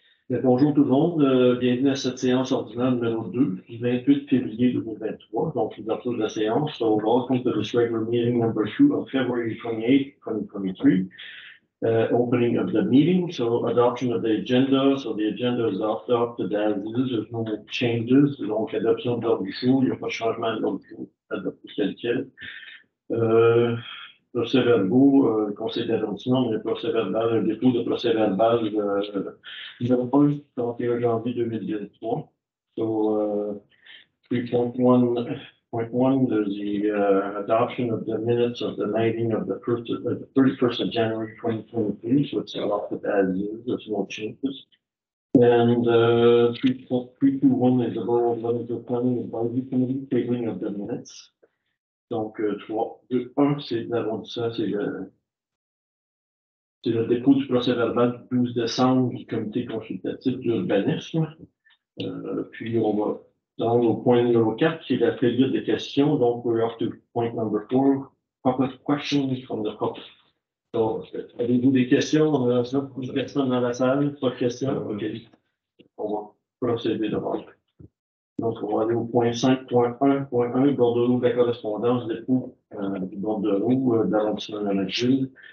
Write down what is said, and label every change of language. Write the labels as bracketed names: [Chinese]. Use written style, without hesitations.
[French] Bonjour tout le monde, bienvenue à cette séance ordinaire numéro 2 du 28 février 2023, donc l'ouverture de la séance. [English] So, welcome to this regular meeting number 2 of February 28, 2023. Opening of the meeting, so adoption of the agenda. So the agenda is adopted as is, there's no changes. [French] Donc, adoption de l'ordre du jour, il n'y a pas de changement de l'ordre du jour, adopté tel quel. Procès-verbaux, le conseil d'arrondissement, le procès-verbal, un dépôt de procès-verbal numéro 1, 31 janvier 2023. So, 3.1, there's the adoption of the minutes of the meeting of the 31st of January 2023, so it's adopted as is, there's no changes. And 3.321 is the Borough of Leadville Planning Advisory Committee tabling of the minutes. Donc, 3, 2, 1, c'est l'arrondissement, c'est le dépôt du procès-verbal du 12 décembre du comité consultatif d'urbanisme. Puis, on va dans au point numéro 4, qui est la période des questions. [English] Donc, we're up to point number 4, public questions from the public. [French] Donc, avez-vous des questions? On a des personnes dans la salle, pas de questions? OK. On va procéder d'abord. Donc, on va aller au point 5.1.1, bordereau de la correspondance, dépôt du bordereau de l'arrondissement de la McGill.